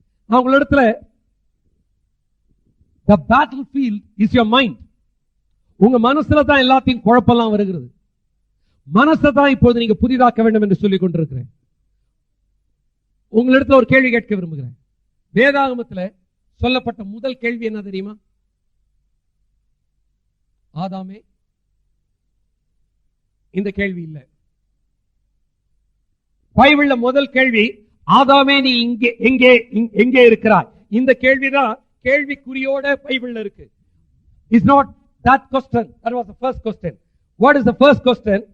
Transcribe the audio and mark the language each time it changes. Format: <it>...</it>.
<ta>நான் உங்களிடத்துல</ta> <en>the battlefield is your mind.</en> <ta>உங்க மனசுல தான் எல்லாத்தையும் குழப்பெல்லாம் வருகிறது. மனசை தான் இப்போது நீங்க புதிதாக்க வேண்டும் என்று சொல்லிக் கொண்டிருக்கிறேன். உங்களிடத்துல ஒரு கேள்வி கேட்க விரும்புகிறேன். வேதாகமத்துல சொல்லப்பட்ட முதல் கேள்வி என்ன தெரியுமா? ஆதாமே, இந்த கேள்வி இல்ல. பைபிள்ல முதல் கேள்வி, ஆதாமே நீ எங்கே இருக்கிறாய்? இந்த கேள்விதான் கேள்விக்குறியோட பைபிள்ல இருக்கு.</ta> <en>It's not that question. That was the first question. What is the first question?</en>